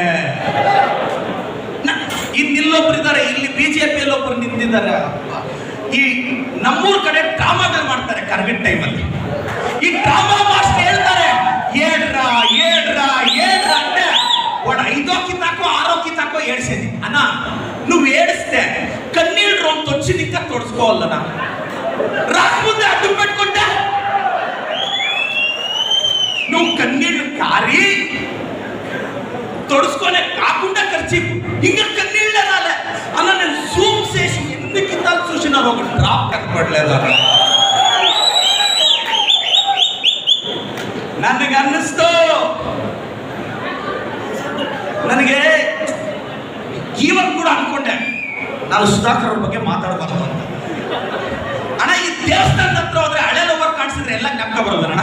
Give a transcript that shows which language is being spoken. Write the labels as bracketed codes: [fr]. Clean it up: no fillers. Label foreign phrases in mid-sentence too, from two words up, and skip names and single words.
[kn] ಇನ್ನಿಲ್ಲೊಬ್ರು ಇದ್ದಾರೆ, ಇಲ್ಲಿ ಬಿಜೆಪಿಯಲ್ಲಿ ಒಬ್ರು ನಿಂತಿದ್ದಾರೆ. ಈ ನಮ್ಮೂರ್ ಕಡೆ ಡ್ರಾಮಾಗಳು ಮಾಡ್ತಾರೆ ಕರ್ಗಿಟ್ ಟೈಮಲ್ಲಿ. ಈ [en] drama master [kn] ಹೇಳ್ತಾರೆ, ಏಳ್ರ ಅಂದ್ರೆ ಒಡ 5 ಕಿತ್ತಾಕೋ 6 ಕಿತ್ತಾಕೋ ಏಡ್ಸೇನಿ ಅಣ್ಣ. [te] నువ్వు ఏడిస్తే కన్నీళ్ళు రొంత వచ్చి ఇంకా తొడుచుకోవాలన్నా, రాకముందే అడ్డం పెట్టుకుంటే నువ్వు కన్నీళ్ళు కారి తొడుచుకోనే కాకుండా ఖర్చు ఇంకా కన్నీళ్ళే రాలే అన్న. నేను జూమ్ చేసి ఎన్ని కితాలు చూసినా ఒక డ్రాప్ కనపడలేదు అన్న. [kn] ನನಗೆ ಅನ್ನಿಸ್ತು, ನನಗೆ ಇವಾಗ ಕೂಡ ಅನ್ಕೊಂಡೆ ನಾನು ಸುಧಾಕರ್ ಅವ್ರ ಬಗ್ಗೆ ಮಾತಾಡಬಾರ್ದು ಅಂತ. ಅಣ್ಣ, ಈ ದೇವಸ್ಥಾನದ ಹತ್ರ ಹೋದ್ರೆ ಹಳೆ ಲವರ್ ಕಾಣಿಸಿದ್ರೆ ಎಲ್ಲ ಜ್ಞಾಪಕ ಬರೋದಣ್ಣ.